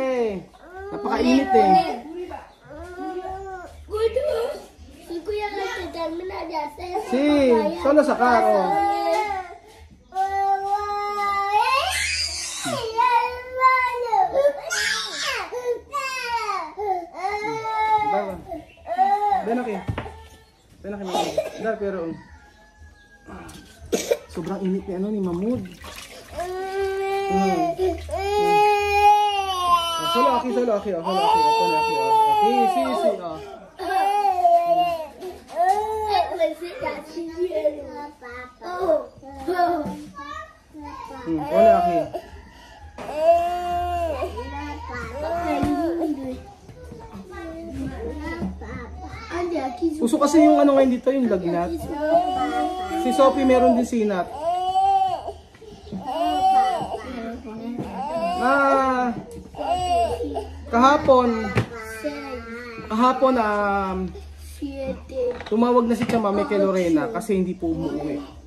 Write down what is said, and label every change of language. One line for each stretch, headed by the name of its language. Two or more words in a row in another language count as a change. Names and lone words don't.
Filipino: Napakainit eh.
Spanish: Sí, solo sacar. Oh. Ven aquí.
Filipino: Dar, pero sobrang init ni Mahmoud.
Spanish: Solo aquí. Solo aquí. Sí. Pone aquí.
Filipino: Uso kasi yung ano ngayon dito, yung lagnat. Si Sophie meron din sinat. Kahapon tumawag na si Chamami kay Lorena kasi hindi po umuwi.